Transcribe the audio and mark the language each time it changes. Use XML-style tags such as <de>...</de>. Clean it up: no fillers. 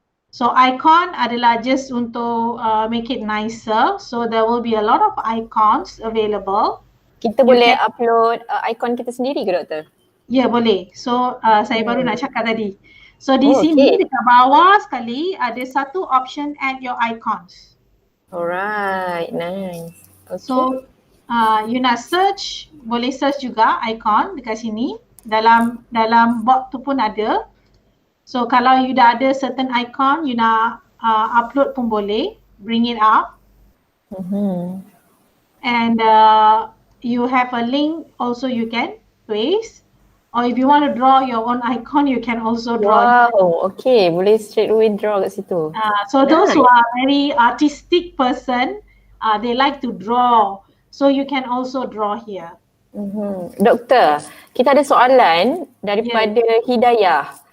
<en>So icon adalah just untuk make it nicer. So there will be a lot of icons available.</en> <ms>Kita boleh upload ikon kita sendiri ke doktor? Ya, boleh. So saya baru nak cakap tadi. So di sini dekat bawah sekali ada satu option</ms> <en>add your icons. Alright, nice. Okay.</en> <ms>So you nak search, boleh search juga icon dekat sini. Dalam bot tu pun ada. So kalau you dah ada certain icon, you nak upload pun boleh.</ms> <en>Bring it up. And you have a link also you can paste. Or if you want to draw your own icon, you can also draw.</en> <ms>Wow, okay. Boleh straight away draw kat situ.</ms> <en>So those who are very artistic person, they like to draw. So you can also draw here.</en> <ms>Doktor, kita ada soalan daripada Hidayah.</ms>